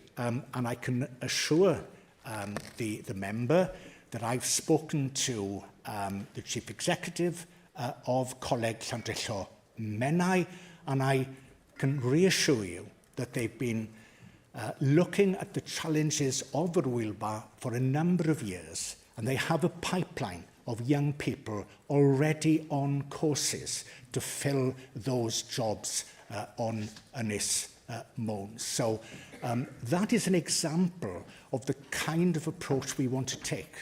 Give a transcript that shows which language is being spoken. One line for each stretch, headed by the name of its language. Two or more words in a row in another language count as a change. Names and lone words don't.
English: And I can assure the member that I've spoken to the Chief Executive of Coleg Llandrillo Menai, and I can reassure you that they've been looking at the challenges of yr yw'r for a number of years, and they have a pipeline of young people already on courses to fill those jobs on Ynys Môn. So that is an example of the kind of approach we want to take.